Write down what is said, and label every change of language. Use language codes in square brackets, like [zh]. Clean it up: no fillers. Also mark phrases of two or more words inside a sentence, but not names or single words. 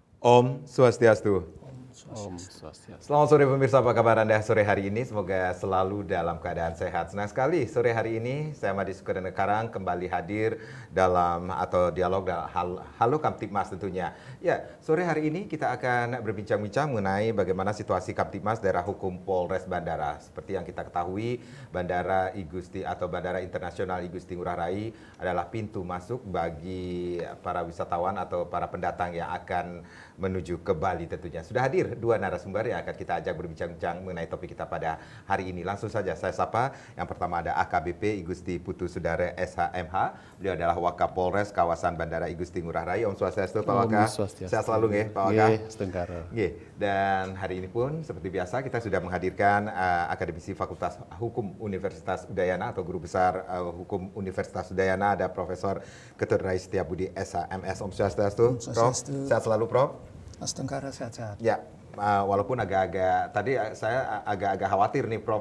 [ban] Om Swastiastu. Om Swastiastu. [id] Selamat sore pemirsa, apa kabar Anda sore hari ini? Semoga selalu dalam keadaan sehat. Senang sekali sore hari ini saya Madi Sukadana Karang kembali hadir dalam atau dialog Halo Kamtibmas tentunya. Ya, sore hari ini kita akan berbincang-bincang mengenai bagaimana situasi Kamtibmas Daerah Hukum Polres Bandara. Seperti yang kita ketahui, Bandara Igusti atau Bandara Internasional Igusti Ngurah Rai adalah pintu masuk bagi para wisatawan atau para pendatang yang akan menuju ke Bali tentunya. Sudah hadir dua narasumber yang akan kita ajak berbincang-bincang mengenai topik kita pada hari ini. Langsung saja saya sapa. Yang pertama ada AKBP Igusti Putu Sudara SHMH. Beliau adalah Wakapolres kawasan Bandara Igusti Ngurah Rai. [ban] Om Swastiastu [id] Pak Waka. Sehat selalu nggih Pak Waka. Nggih. Dan hari ini pun seperti biasa kita sudah menghadirkan akademisi Fakultas Hukum Universitas Udayana atau Guru Besar Hukum Universitas Udayana, ada Profesor Ketut Rai Setiabudi SHMS. [ban] Om Swastiastu. [id] Prof. Sehat selalu Prof. Mas Tengkara sehat-sehat. Ya, walaupun agak-agak tadi saya agak-agak khawatir nih Prof.